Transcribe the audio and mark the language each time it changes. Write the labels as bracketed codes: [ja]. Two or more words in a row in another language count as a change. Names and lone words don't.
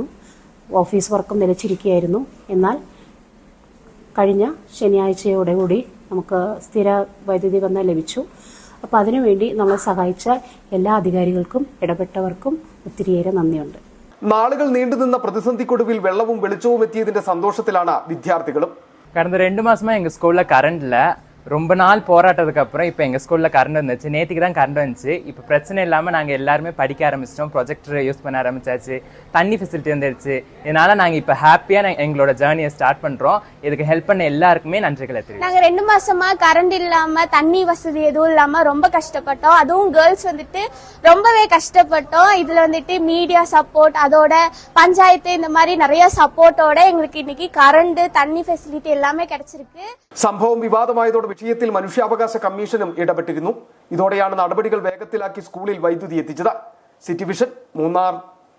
[ml] ഓഫീസ് വർക്കും നിലച്ചിരിക്കുകയായിരുന്നു. എന്നാൽ കഴിഞ്ഞ ശനിയാഴ്ചയോടുകൂടി നമുക്ക് സ്ഥിര വൈദ്യുതി ബന്ധം ലഭിച്ചു. അപ്പോൾ അതിനുവേണ്ടി നമ്മളെ സഹായിച്ച എല്ലാ അധികാരികൾക്കും ഇടപെട്ടവർക്കും ഒത്തിരിയേറെ നന്ദിയുണ്ട്. നാളുകൾ നീണ്ടുനിന്ന പ്രതിസന്ധിക്കൊടുവിൽ വെള്ളവും വെളിച്ചവും എത്തിയതിന്റെ സന്തോഷത്തിലാണ് വിദ്യാർത്ഥികളും. [ta] கடந்த 2 மாசமா எங்க ஸ்கூல்ல கரண்ட் இல்ல. ரொம்ப நாள் போராட்டத்துக்கு அப்புறம் இப்போ எங்க ஸ்கூல்ல கரண்ட் வந்துச்சு. நேற்றுக்கு தான் கரண்ட் வந்துச்சு. இப்போ பிரச்சனை இல்லாம நாங்க எல்லாருமே படிக்க ஆரம்பிச்சிட்டோம். ப்ரொஜெக்டர் யூஸ் பண்ண ஆரம்பிச்சாச்சு. தண்ணி ஃபெசிலிட்டி வந்துருச்சு. இதனால நாங்க இப்போ ஹாப்பியா எங்களோட ஜர்னியை ஸ்டார்ட் பண்றோம். இதுக்கு ஹெல்ப் பண்ண எல்லாருக்குமே நன்றிகளை தெரிவிக்கிறோம். நாங்க 2 மாசமா கரண்ட் இல்லாம, தண்ணி வசதி எதுவும் இல்லாம ரொம்ப கஷ்டப்பட்டோம். அதுவும் கேர்ள்ஸ் வந்துட்டு ரொம்பவே கஷ்டப்பட்டோம். இதுல வந்துட்டு [en] media support, [ta] அதோட பஞ்சாயத்து, இந்த மாதிரி நிறைய சப்போர்ட்டோட எங்களுக்கு இன்னைக்கு கரண்ட், தண்ணி ஃபெசிலிட்டி எல்லாமே கிடைச்சிருக்கு. [ml] സംഭവം വിവാദമായതോടെ വിഷയത്തിൽ മനുഷ്യാവകാശ കമ്മീഷനും ഇടപെട്ടിരുന്നു. ഇതോടെയാണ് നടപടികൾ വേഗത്തിലാക്കി സ്കൂളിൽ വൈദ്യുതി എത്തിച്ചത്. സിറ്റി വിഷൻ, മൂന്നാർ.